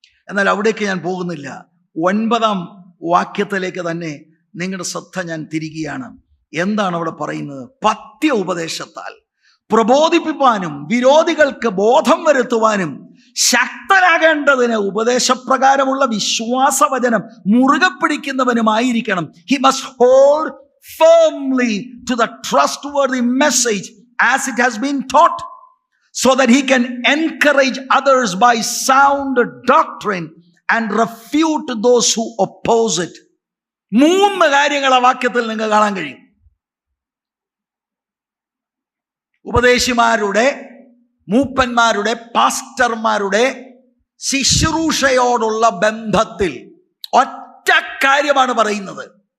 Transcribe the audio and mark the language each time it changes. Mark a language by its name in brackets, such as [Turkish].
[Malayalam] എന്നാൽ അവിടേക്ക് ഞാൻ പോകുന്നില്ല. 9 വാക്യത്തിലേക്ക് തന്നെ നിങ്ങളുടെ ശ്രദ്ധ ഞാൻ തിരികുകയാണ്. എന്താണ് അവിടെ പറയുന്നത്? പഥ്യ ഉപദേശത്താൽ പ്രബോധിപ്പിക്കാനും വിരോധികൾക്ക് ബോധം വരുത്തുവാനും ശക്തനാകേണ്ടതിന് ഉപദേശപ്രകാരമുള്ള വിശ്വാസവചനം മുറുകെ പിടിക്കുന്നവനുമായിരിക്കണം. [English] He must hold firmly to the trustworthy message as it has been taught, so that he can encourage others by sound doctrine and refute those who oppose it. [Malayalam] 3 കാര്യങ്ങൾ ആ വാക്യത്തിൽ നിങ്ങൾക്ക് കാണാൻ കഴിയും. ഉപദേശിമാരുടെ, മൂപ്പന്മാരുടെ, പാസ്റ്റർമാരുടെ ശുശ്രൂഷയോടുള്ള ബന്ധത്തിൽ ഒറ്റ കാര്യമാണ് പറയുന്നത്.